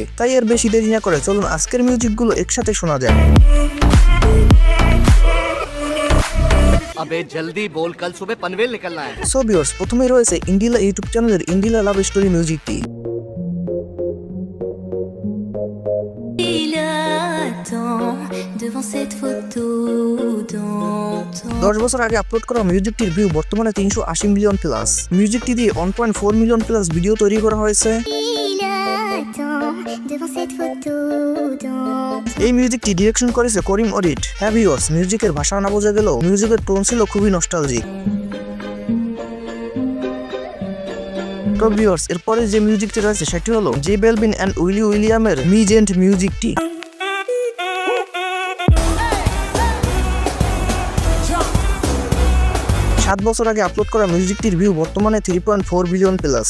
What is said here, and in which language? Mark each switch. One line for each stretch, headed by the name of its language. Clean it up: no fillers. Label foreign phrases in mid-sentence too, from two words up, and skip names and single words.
Bangla: তাই আর বেশি দেরি না করে চলুন আজকের মিউজিকগুলো একসাথে শোনা যায়।
Hindi: अबे जल्दी बोल, कल सुबह पनवेल निकलना है।
Bangla: সো ভিউয়ার্স, প্রথমেই রয়েছে ইন্ডিলা ইউটিউব চ্যানেলের ইন্ডিলা লাভ স্টোরি মিউজিকটি।
French: Devant cette photo d'antan.
Bangla: 10 বছর আগে আপলোড করা মিউজিকটির ভিউ বর্তমানে 380 মিলিয়ন প্লাস। মিউজিকটি দিয়ে 1.4 মিলিয়ন প্লাস ভিডিও তৈরি করা হয়েছে।
French: Il attend devant cette photo d'antan.
Bangla: এই মিউজিকটি ডিরেকশন করেছে করিম অডিট। হ্যাঁ ভিউয়ার্স, মিউজিকের ভাষা না বোঝা গেলেও মিউজিকের টোন ছিল খুবই নস্টালজিক। তো ভিউয়ার্স, এরপরে যে মিউজিকটি রয়েছে সেটি হলো জে বেলভিন অ্যান্ড উইলি উইলিয়ামের মিজেন্ট মিউজিকটি। 7 বছর আগে আপলোড করা মিউজিকটির ভিউ বর্তমানে 3.4 বিলিয়ন প্লাস।